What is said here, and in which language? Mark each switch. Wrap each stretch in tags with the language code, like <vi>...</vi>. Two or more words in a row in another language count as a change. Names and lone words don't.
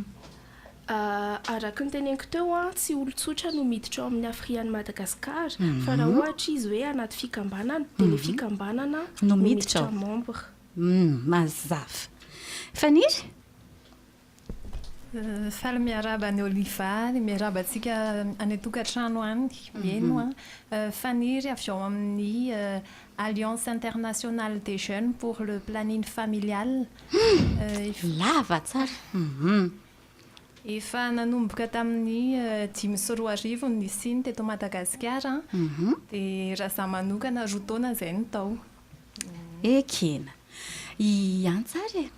<mg>Araka ny teneniko teo tsy olon-tsotra no miditra ao amin'ny Afriane Madagascar fa raha ohatra izy hoe anaty fikambanana dia ilay fikambanana no miditra membre. Mazava. Faniry? Faly miarabany Oliva, miarabantsika any tokatrano any mieno Faniry avy ao amin'ny Alliance internationale des jeunes pour le planning familial. Lava tsara. Efa nanomboka tamin'ny 2021 ny siny teto Madagasikara dia raha za manokana roa taona izay ny tao. Ekena. Antsara e.</mg>